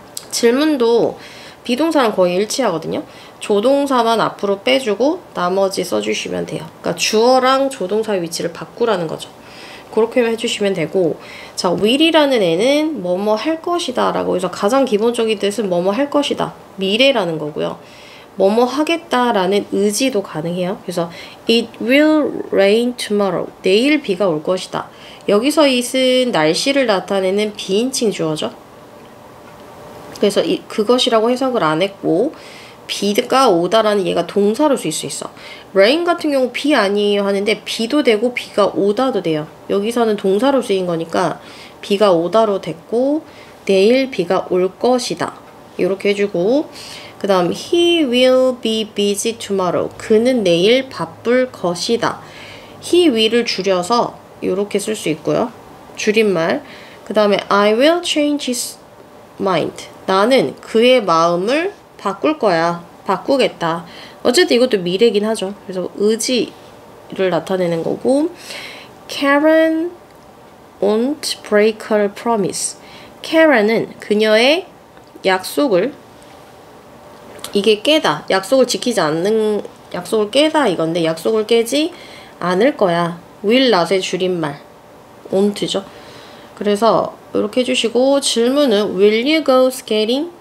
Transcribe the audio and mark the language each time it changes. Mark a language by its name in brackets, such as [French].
[Korean] 질문도 비동사랑 거의 일치하거든요. 조동사만 앞으로 빼주고 나머지 써주시면 돼요. 그러니까 주어랑 조동사의 위치를 바꾸라는 거죠. 그렇게 해주시면 되고, 자, will이라는 애는 뭐뭐 할 것이다 라고 해서 가장 기본적인 뜻은 뭐뭐 할 것이다. 미래라는 거고요. 뭐뭐 하겠다라는 의지도 가능해요. 그래서 [English] it will rain tomorrow. [Korean] 내일 비가 올 것이다. 여기서 it은 날씨를 나타내는 비인칭 주어죠. 그래서 그것이라고 해석을 안 했고, 비가 오다라는 얘가 동사로 쓸 수 있어. rain 같은 경우 비 아니에요 하는데 비도 되고 비가 오다도 돼요. 여기서는 동사로 쓰인 거니까 비가 오다로 됐고, 내일 비가 올 것이다. 이렇게 해주고, 그 다음 [English] he will be busy tomorrow. [Korean] 그는 내일 바쁠 것이다. [English] he will [Korean] 을 줄여서 이렇게 쓸 수 있고요. 줄임말. 그 다음에 [English] I will change his mind. [Korean] 나는 그의 마음을 바꿀 거야. 바꾸겠다. 어쨌든 이것도 미래긴 하죠. 그래서 의지를 나타내는 거고, [English] Karen won't break her promise. [Korean] Karen은 그녀의 약속을, 이게 깨다. 약속을 지키지 않는, 약속을 깨다 이건데 약속을 깨지 않을 거야. will not의 줄임말. won't죠. 그래서 이렇게 해주시고, 질문은 [English] Will you go skating?